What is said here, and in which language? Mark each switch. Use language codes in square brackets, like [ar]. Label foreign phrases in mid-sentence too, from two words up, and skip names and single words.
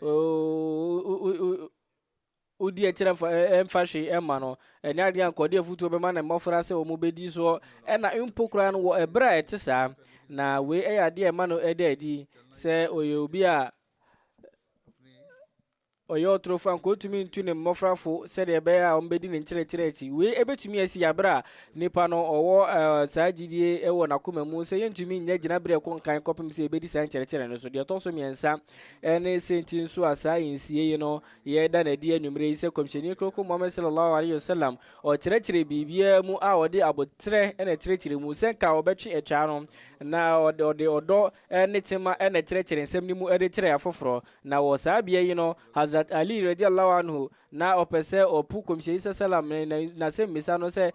[ak] odi akyerɛ ɛmfa hwee ɛma no ɛne adeɛ anka ɔde afutuo bɛma ne mmɔfra sɛ ɔmo bɛdi soɔ ɛna mpo koraa no wɔ ɛberɛ a ɛte saa na wei ɛyɛ adeɛ ɛma no ɛda adi sɛ ɔyɛ obi a ɔyɛ ɔtorofo anka ɔtumi ntu ne mmɔfrafo sɛdeɛ ɛbɛyɛ a ɔmbɛdi ne nkyerɛkyerɛ akyi wei ɛbɛtumi asi aberɛ a nipa no ɔwɔ saa gyidie ɛwɔ n'akoma mu sɛ yɛntumi nyɛ gyinaberɛ ɛkɔ nkan kɔpem sɛ ɛbɛdi saa nkyerɛkyerɛ no so deɛ ɛtɔ so mmiɛnsa ɛne sɛnti nso a saa nsie yi no yɛda n'adi anwummerɛ yi sɛ kɔmhyɛni koko Muhammad [ar] صلى الله عليه وسلم [ak] ɔkyerɛkyerɛ biribiara mu a ɔde abotrɛ ɛna kyerɛkyerɛ mu sɛ nka ɔbɛtwe atwa no na ɔde ɔdɔ ne tema ɛna kyerɛkyerɛ nsɛm no mu ɛde kyerɛ afoforɔ na wɔ saa bea yi no Hazrat Ali [ar] رضي الله عنه [ak] na ɔpɛ sɛ ɔpu kɔmhyɛni sallam na sɛ mmisa no sɛ